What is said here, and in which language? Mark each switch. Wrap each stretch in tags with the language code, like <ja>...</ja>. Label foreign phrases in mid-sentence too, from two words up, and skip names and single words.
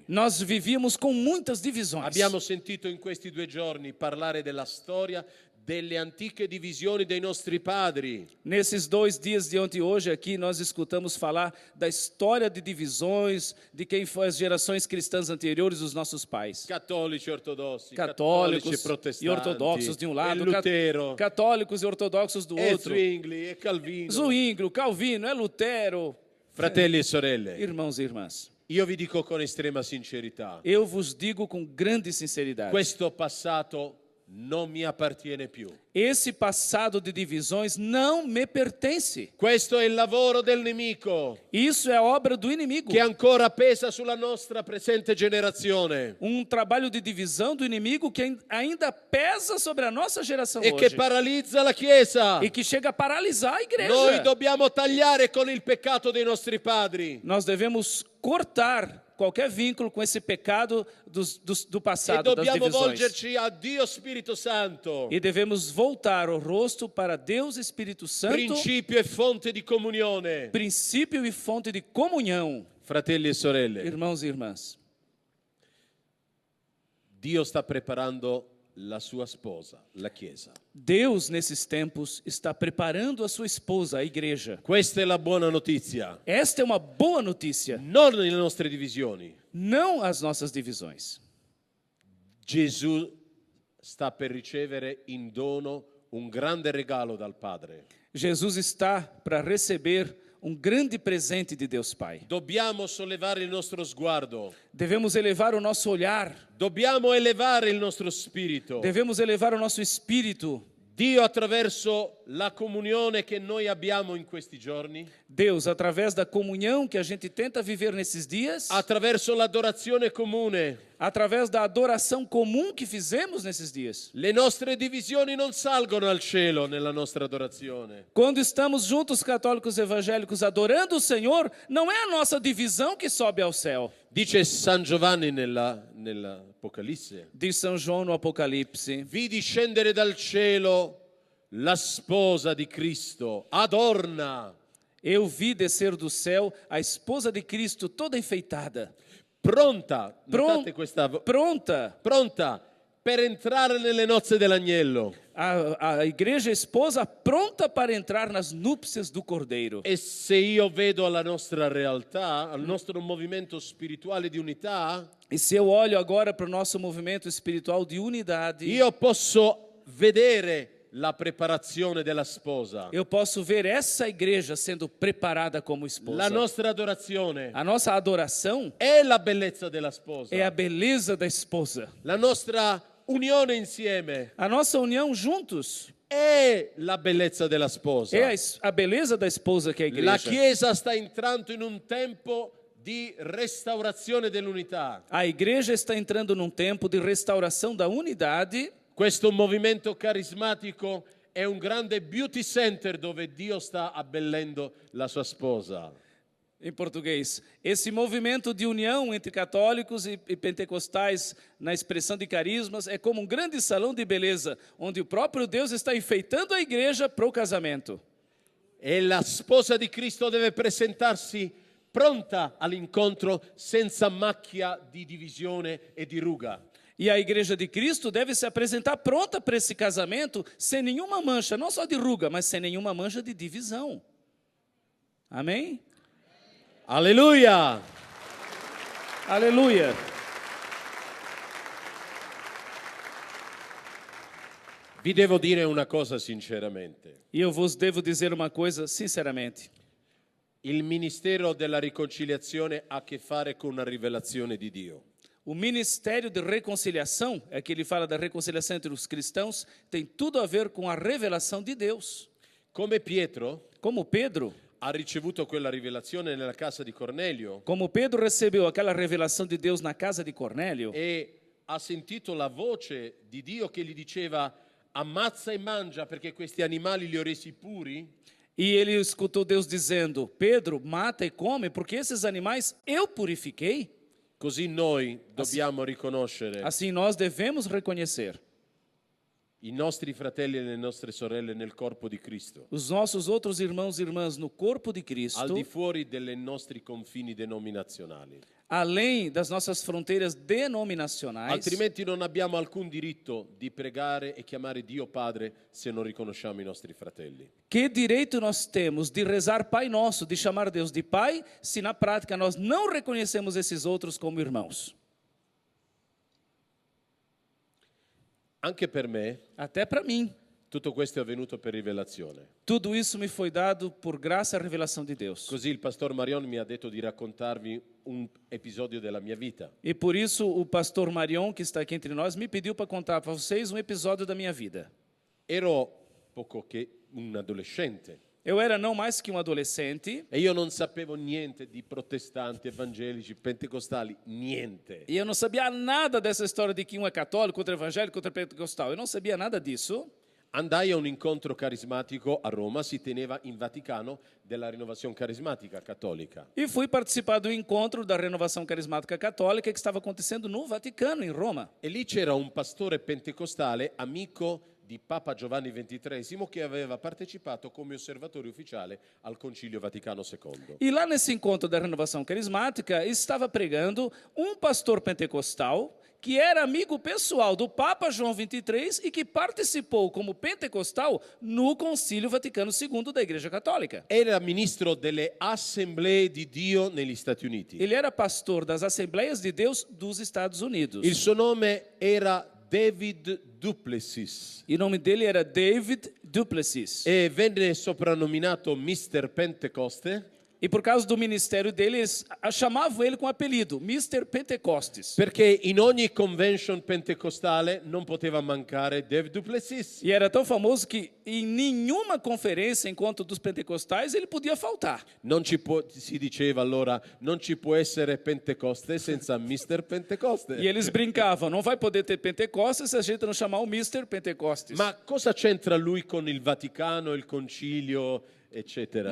<pt>Nós vivíamos com muitas divisões.</pt> <it>Abbiamo sentito in questi 2 giorni parlare della storia delle antiche divisioni dei nostri padri.</it> <pt>Nesses 2 dias de ontem e hoje aqui, nós escutamos falar da história de divisões, de quem foi as gerações cristãs anteriores, os nossos pais.</pt> <it>Cattolici ortodossi,</it> <pt>Católicos</pt> <it>cattolici protestanti,</it> <pt>e ortodoxos de um lado, e Lutero, católicos e ortodoxos do e outro.</pt> <it>Zwingli, e Calvino.</it> <pt>Zwingli, Calvino, é Lutero.</pt> <it>Fratelli e sorelle,</it> <pt>Irmãos e irmãs,</pt> <it>io vi dico con estrema sincerità,</it> <pt>eu vos digo com grande sinceridade,</pt> <it>questo passato non mi appartiene più.</it> <pt>esse passado de divisões não me pertence.</pt> <it>Questo è il lavoro del nemico</it> <pt>Isso é obra do inimigo.</pt> <it>che ancora pesa sulla nostra presente generazione</it> <pt>Trabalho de divisão do inimigo que ainda pesa sobre a nossa geração</pt> <it>e che</it> <pt>hoje.</pt> <it>paralizza la Chiesa.</it> <pt>E que chega a paralisar a igreja.</pt> <it>Noi dobbiamo tagliare con il peccato dei nostri padri</it> <pt>Nós devemos cortar qualquer vínculo com esse pecado do e passado, das</pt> <it>dobbiamo</it> <pt>divisões.</pt> <it>volgerci a Dio Spirito Santo,</it> <pt>E devemos voltar o rosto para Deus Espírito Santo,</pt> <it>principio e fonte di comunione.</it> <pt>princípio e fonte de comunhão.</pt> <it>Fratelli e sorelle,</it> <pt>Irmãos e irmãs,</pt> <it>Dio sta preparando la sua sposa, la Chiesa.</it> <pt>Deus nesses tempos está preparando a sua esposa, a igreja.</pt> <it>Questa è la buona notizia,</it> <pt>Esta é uma boa notícia,</pt> <it>non le nostre divisioni.</it> <pt>não as nossas divisões.</pt> <it>Gesù sta per ricevere in dono un grande regalo dal Padre.</it> <pt>Jesus está para receber grande presente de Deus Pai.</pt> <it>Dobbiamo sollevare il nostro sguardo,</it> <pt>Devemos elevar o nosso olhar,</pt> <it>dobbiamo elevare il nostro spirito.</it> <pt>devemos elevar o nosso espírito.</pt> <it>Dio, attraverso la comunione che noi abbiamo in questi giorni,</it> <pt>Deus, através da comunhão que a gente tenta viver nesses dias,</pt> <it>attraverso l'adorazione comune,</it> <pt>através da adoração comum que fizemos nesses dias.</pt> <it>le nostre divisioni non salgono al cielo nella nostra adorazione.</it> <pt>Quando estamos juntos, católicos evangélicos, adorando o Senhor, não é a nossa divisão que sobe ao céu.</pt> <it>Dice San Giovanni nell'Apocalisse:</it> <pt>Diz São João no Apocalipse:</pt> <it>vidi scendere dal cielo la sposa di Cristo, adorna,</it> <pt>eu vi descer do céu a esposa de Cristo toda enfeitada,</pt> <it>pronta, notate questa,</it> <pt>pronta.</pt> <it>pronta per entrare nelle nozze dell'agnello.</it> <pt>A igreja esposa pronta para entrar nas núpcias do Cordeiro.</pt> <it>E se io vedo la nostra realtà, al nostro movimento spirituale di unità,</it> <pt>E se eu olho agora para o nosso movimento espiritual de unidade,</pt> <it>io posso vedere la preparazione della sposa.</it> <pt>eu posso ver essa igreja sendo preparada como esposa.</pt> <it>La nostra adorazione</it> <pt>A nossa adoração</pt> <it>è la bellezza della sposa.</it> <pt>é a beleza da esposa.</pt> <it>La nostra unione insieme</it> <pt>A nossa união juntos</pt> <it>è la bellezza della sposa.</it> <pt>é a beleza da esposa que é a igreja.</pt> <it>La Chiesa sta entrando in un tempo di restaurazione dell'unità.</it> <pt>A igreja está entrando num tempo de restauração da unidade.</pt> <it>Questo movimento carismatico è un grande</it> <en>beauty center</en> <it>dove Dio sta abbellendo la sua sposa.</it> <pt>Em português, esse movimento de união entre católicos e pentecostais na expressão de carismas é como um grande salão de beleza, onde o próprio Deus está enfeitando a igreja para o casamento.</pt> <it>E la sposa di Cristo deve presentarsi pronta all'incontro senza macchia di divisione e di ruga.</it> <pt>E a igreja de Cristo deve se apresentar pronta para esse casamento, sem nenhuma mancha, não só de ruga, mas sem nenhuma mancha de divisão. Amém?</pt> <it>Alleluia!</it> <pt>Aleluia!</pt> <it>Vi devo dire una cosa sinceramente.</it> <pt>E eu vos devo dizer uma coisa sinceramente.</pt> <it>Il ministero della riconciliazione ha a che fare con una rivelazione di Dio.</it> <pt>O ministério de reconciliação, é que ele fala da reconciliação entre os cristãos, tem tudo a ver com a revelação de Deus.</pt> <it>Come Pietro</it> <pt>Como Pedro</pt> <it>ha ricevuto quella rivelazione nella casa di Cornelio</it> <pt>recebeu aquela revelação de Deus na casa de Cornélio,</pt> <it>e ha sentito la voce di Dio che gli diceva ammazza e mangia perché questi animali li ho resi puri,</it> <pt>e ele escutou Deus dizendo: Pedro, mata e come, porque esses animais eu purifiquei.</pt> <it>così noi dobbiamo riconoscere</it> <pt>Assim nós devemos reconhecer</pt> <it>i nostri fratelli e le nostre sorelle nel corpo di Cristo,</it> <pt>os nossos outros irmãos e irmãs no corpo de</pt> <it>al</it> <pt>Cristo,</pt> <it>di fuori dei nostri confini denominazionali.</it> <pt>além das nossas fronteiras denominacionais.</pt> <it>Altrimenti non abbiamo alcun diritto di pregare e chiamare Dio Padre se non riconosciamo i nostri fratelli.</it> <pt>Que direito nós temos de rezar Pai Nosso, de chamar Deus de Pai, se na prática nós não reconhecemos esses outros como irmãos?</pt> <it>Anche per me,</it> <pt>Até para mim.</pt> <it>tutto questo è avvenuto per rivelazione.</it> <pt>Tudo isso me foi dado por graça e revelação de Deus.</pt> <it>Così il pastor Marion mi ha detto di raccontarvi un episodio della mia vita.</it> <pt>E por isso o pastor Marion, que está aqui entre nós, me pediu para contar para vocês um episódio da minha vida.</pt> <it>Ero poco che un adolescente</it> <pt>Eu era não mais que um adolescente</pt> <it>e io non sapevo niente di protestanti, evangelici, pentecostali, niente.</it> <pt>e eu não sabia nada dessa história de que um é católico, outro é evangélico, outro é pentecostal. Eu não sabia nada disso.</pt> <it>Andai a un incontro carismatico a Roma, si teneva in Vaticano, della rinnovazione carismatica cattolica.</it> <pt>E fui participar do encontro da Renovação Carismática Católica que estava acontecendo no Vaticano, em Roma.</pt> <it>E lì c'era un pastore pentecostale, amico di Papa Giovanni XXIII, che aveva partecipato come osservatore ufficiale al Concilio Vaticano II.</it> <pt>E lá nesse encontro da Renovação Carismática estava pregando um pastor pentecostal que era amigo pessoal do Papa João XXIII e que participou como pentecostal no Concílio Vaticano II da Igreja Católica.</pt> <it>Era ministro delle Assemblee di Dio negli Stati Uniti.</it> <pt>Ele era pastor das Assembleias de Deus dos Estados Unidos.</pt> <it>Il suo nome era David Duplessis</it> <pt>E o nome dele era David Duplessis.</pt> <it>e venne soprannominato Mr. Pentecoste</it> <pt>E por causa do ministério dele, eles chamavam ele com o apelido Mr. Pentecostes.</pt> <it>perché in ogni convention pentecostale non poteva mancare David Duplessis.</it> <pt>E era tão famoso que em nenhuma conferência, encontro dos pentecostais, ele podia faltar.</pt> <it>Si diceva allora, non ci può essere Pentecoste senza Mr. Pentecoste.</it> <pt>E eles brincavam, não vai poder ter Pentecostes se a gente não chamar o Mr. Pentecostes.</pt> <it>Ma cosa c'entra lui con il Vaticano, il Concilio, eccetera?</it>